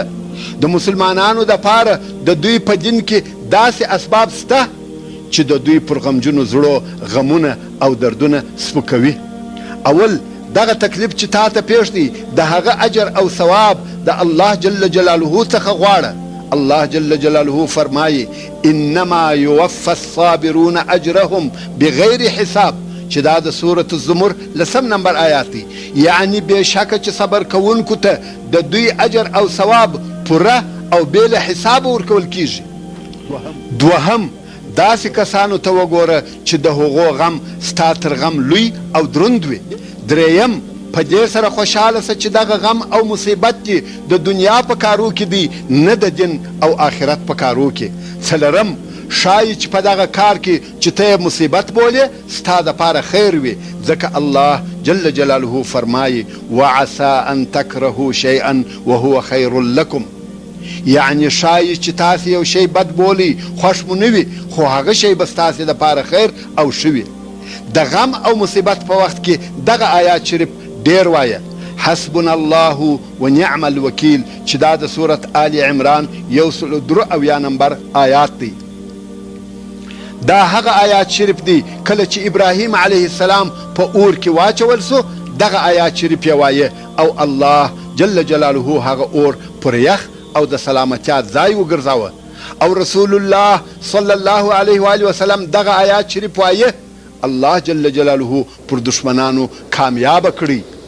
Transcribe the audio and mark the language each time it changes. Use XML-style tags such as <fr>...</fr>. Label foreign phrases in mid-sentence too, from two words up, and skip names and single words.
<ps>د مسلمانانو دپاره د دوی په دین کې داسې اسباب سته چې د دوی پر غمجنو زړو غمونه او دردونه سپکوي. اول دغه تکلیف چې تا ته پیښ دی د هغه اجر او ثواب د الله</ps> <ar>جل جلاله</ar> <ps>څخه غواړه. الله</ps> <ar>جل جلاله</ar> <ps>فرمایي:</ps> <ar>انما يوفى الصابرون اجرهم بغیر حساب،</ar> <ps>چې دا د سورة الزمر 10 نمبر آیات دی. یعنی بېشکه چې صبر کوونکو ته د دوی اجر او ثواب پوره او بې له حسابه ورکول کیږي. دوهم داسې کسانو ته وګوره چې د هغو غم ستا تر غم لوی او دروند وي. دریم په دې سره خوشحاله سه چې دغه غم او مصیبت دې د دنیا په کارو کې دی نه د دین او آخرت په کارو کې. څلورم ښایي چې په دغه کار کې چې ته یې مصیبت بولې ستا دپاره خیر وي، ځکه الله</ps> <ar>جل جلاله</ar> <ps>فرمایي</ps> <ar>وعسى ان تکرهوا شیئا وهو خیر لکم.</ar> <ps>یعنی ښایي چې تاسې یو شی بد بولئ، خوښ مو نه وي، خو هغه شی به ستاسې دپاره خیر او ښه وي. د غم او مصیبت په وخت کې دغه آیات شریف ډیر وایه.</ps> <ar>حسبنا الله ونعم الوکیل</ar> <ps>چې دا د سورة آل عمران 103 نمبر آیات دی. دا هغه آیات شریف دی کله چې ابراهیم</ps> <ar>علیه السلام</ar> <ps>په اور کې واچول سو دغه آیات شریف یې وایه او الله</ps> <ar>جل جلاله</ar> <ps>هغه اور پر یخ او د سلامتیا ځای وګرځاوه او رسول الله</ps> <ar>صلی الله علیه و آله وسلم</ar> <ps>دغه آیات شریف وایه الله</ps> <ar>جل جلاله</ar> <ps>پر دشمنانو کامیاب کړي.</ps>